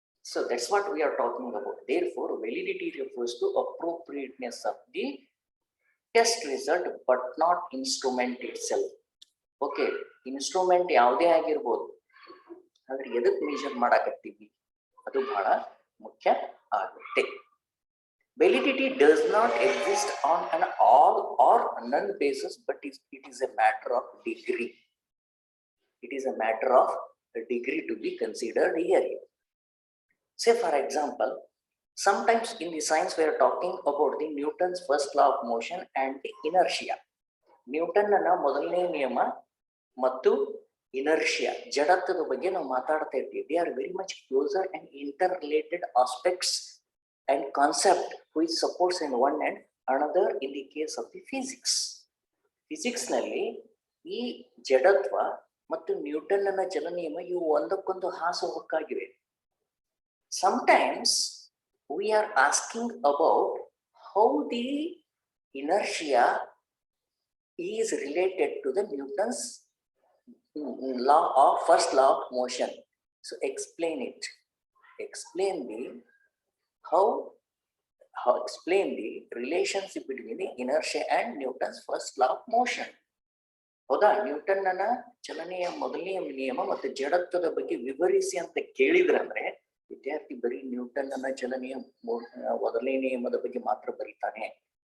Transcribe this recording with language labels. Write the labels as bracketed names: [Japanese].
[English] So that's what we are talking about. Therefore, validity refers to appropriateness of the test result but not instrument itself. [Kannada] Okay, instrument ಯಾವುದೇ ಆಗಿರಬಹುದು, ಆದ್ರೆ ಎದಕ್ಕೆ measure ಮಾಡಾಕತ್ತೀವಿ ಅದು ಬಹಳ ಮುಖ್ಯ ಆಗುತ್ತೆ. [English] Validity does not exist on an all or none basis, but it is a matter of degree. It is a matter of a degree to be considered here. Say for example, sometimes in the science we are talking about the Newton's first law of motion and the inertia. [Kannada] ನ್ಯೂಟನ್ನ ಮೊದಲನೇ ನಿಯಮ ಮತ್ತು inertia ಜಡತ್ವದ ಬಗ್ಗೆ ನಾವು ಮಾತಾಡ್ತಾ ಇರ್ತೀವಿ. [English] They are very much closer and interrelated aspects and concept which supports in one and another in the case of the physics. [Kannada] Physics ನಲ್ಲಿ ಈ ಜಡತ್ವ ಮತ್ತು ನ್ಯೂಟನ್ನ ಚಲನಿಯಮ ಇವು ಒಂದಕ್ಕೊಂದು ಹಾಸುಹೊಕ್ಕಾಗಿವೆ. [English] Sometimes we are asking about how the inertia is related to the Newton's law of first law of motion. So explain it. Explain the explain the relationship between the inertia and Newton's first law of motion. [Kannada] ಹೌದಾ? ನ್ಯೂಟನ್ನ ಚಲನೆಯ ಮೊದಲನೆಯ ನಿಯಮ ಮತ್ತು ಜಡತ್ವದ ಬಗ್ಗೆ ವಿವರಿಸಿ ಅಂತ ಕೇಳಿದ್ರಂದ್ರೆ ವಿದ್ಯಾರ್ಥಿ ಬರೀ ನ್ಯೂಟನ್ನ ಚಲನೆಯ ಮೊದಲನೇ ನಿಯಮದ ಬಗ್ಗೆ ಮಾತ್ರ ಬರೀತಾನೆ.